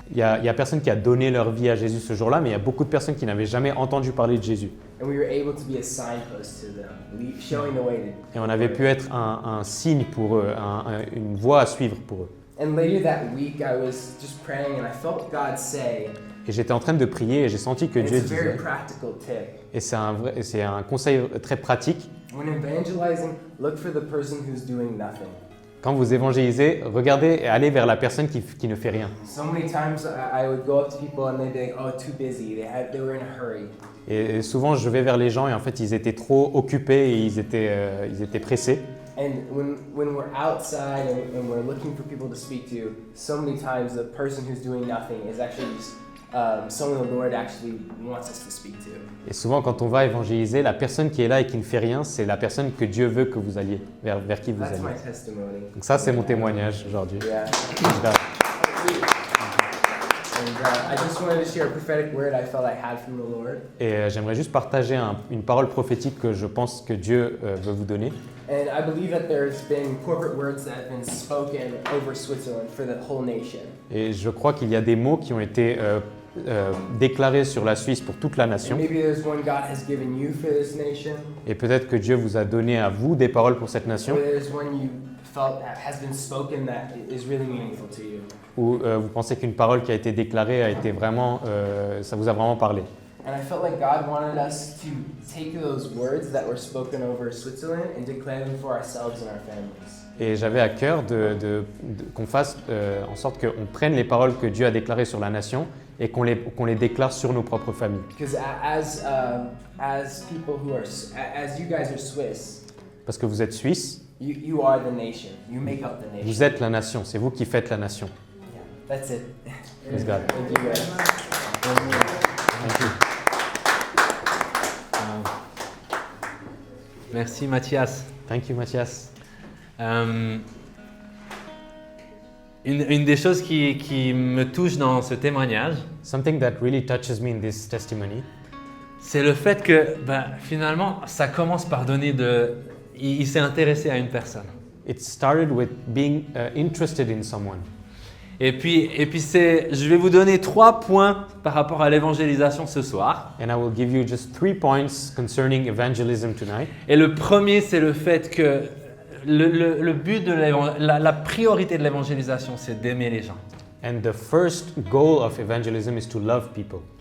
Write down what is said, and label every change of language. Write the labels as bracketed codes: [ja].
[fr] Il y a personne qui a donné leur vie à Jésus ce jour-là, mais il y a beaucoup de personnes qui n'avaient jamais entendu parler de Jésus. [en] And we were able to be a signpost to them, showing the way to. [fr] Et on avait pu être un signe pour eux, une voie à suivre pour eux. [en] And later that week, I was just praying, and I felt God say, [fr] Et j'étais en train de prier et j'ai senti que [en] and [fr] Dieu [en] it's a very [fr] disait, [en] practical tip. [fr] et c'est un conseil très pratique, [en] When evangelizing, look for the person who's doing nothing. [fr] quand vous évangélisez, regardez et allez vers la personne qui ne fait rien. [en] So many times I would go up to people and they'd be like, "Oh, too busy. They were in a hurry." [fr] Et souvent, je vais vers les gens et en fait, ils étaient trop occupés et ils étaient pressés. [en] And when we're outside and we're looking for people to speak to, so many times the person who's doing nothing is actually just someone the Lord actually wants us to speak to. [fr] Et souvent, quand on va évangéliser, la personne qui est là et qui ne fait rien, c'est la personne que Dieu veut que vous alliez, vers qui vous [en] That's my [fr] allez. [en] testimony. [fr] Donc ça, c'est mon témoignage aujourd'hui. [en] Yeah. [fr] Voilà. [en] And I just wanted to share a prophetic word I felt I had from the Lord. [fr] Et j'aimerais juste partager une parole prophétique que je pense que Dieu veut vous donner. [en] And I believe that there's been corporate words that have been spoken over Switzerland for the whole nation. [fr] Et je crois qu'il y a des mots qui ont été déclarés sur la Suisse pour toute la [en] And [fr] nation. [en] maybe there's one God has given you for this nation. [fr] Et peut-être que Dieu vous a donné à vous des paroles pour cette nation. [en] Or there's one you felt that has been spoken that is really meaningful to you. [fr] Ou vous pensez qu'une parole qui a été déclarée a été vraiment, ça vous a vraiment parlé. [en] And I felt like God wanted us to take those words that were spoken over Switzerland and declare them for ourselves and our families. [fr] Et j'avais à cœur qu'on fasse en sorte qu'on prenne les paroles que Dieu a déclarées sur la nation et qu'on les déclare sur nos propres familles. [en] Because as people who are, as you guys are Swiss, [fr] Parce que vous êtes Suisse, [en] you are the nation. You make up the nation. [fr] vous êtes la nation, c'est vous qui faites la nation. [en] Yeah, that's it. Praise God. Thank you guys. Thank you. [fr] Merci Mathias. [en] Thank you, Mathias. [fr] Une des choses qui me touche dans ce témoignage, [en] Something that really touches me in this testimony [fr] c'est le fait que finalement, ça commence par donner il s'est intéressé à une personne. [en] It started with being interested in someone. [fr] Et puis je vais vous donner 3 points par rapport à l'évangélisation ce soir. [en] And I will give you just 3 points concerning evangelism tonight. [fr] Et le premier, c'est le fait que le but de la priorité de l'évangélisation, c'est d'aimer les gens. [en] And the first goal of evangelism is to love people.